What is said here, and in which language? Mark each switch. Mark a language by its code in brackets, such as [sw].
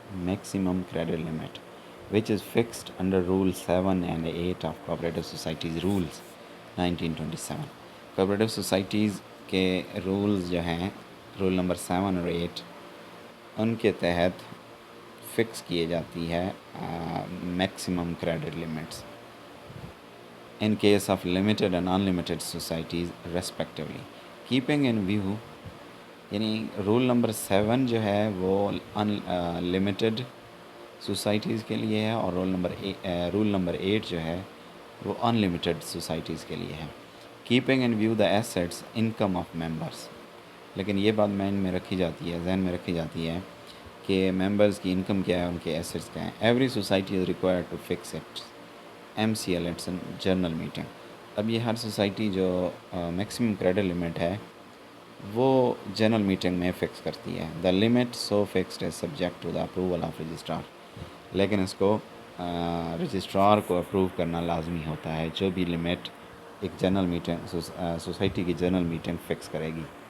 [en] Maximum credit limit which is fixed under Rule 7 and 8 of Cooperative Societies Rules 1927. [ur] Cooperative Societies کے rules جو ہیں roll number 7 اور 8 ان کے تحت فکس کیے جاتی ہے maximum credit limits in case of limited and unlimited societies respectively. [en] keeping in view [ur] یعنی رول نمبر 7 جو ہے وہ ان لمیٹڈ سوسائٹیز کے لیے ہے اور رول نمبر 8 جو ہے وہ ان لمیٹڈ سوسائٹیز کے لیے ہے. [en] Keeping in view the assets income of members. [ur] لیکن یہ بات ذہن میں رکھی جاتی ہے کہ ممبرز کی انکم کیا ہے، ان کے ایسیٹس کیا ہیں. [en] Every society is required to fix its MCL its general meeting. [ur] اب یہ ہر سوسائٹی جو میکسیمم کریڈٹ لمٹ ہے وہ جنرل میٹنگ میں فکس کرتی ہے. [en] The limit so fixed is subject to the approval of registrar. [ur] لیکن اس کو رجسٹرار کو اپروو کرنا لازمی ہوتا ہے جو بھی لمٹ ایک جنرل میٹنگ سوسائٹی کی جنرل میٹنگ فکس کرے گی.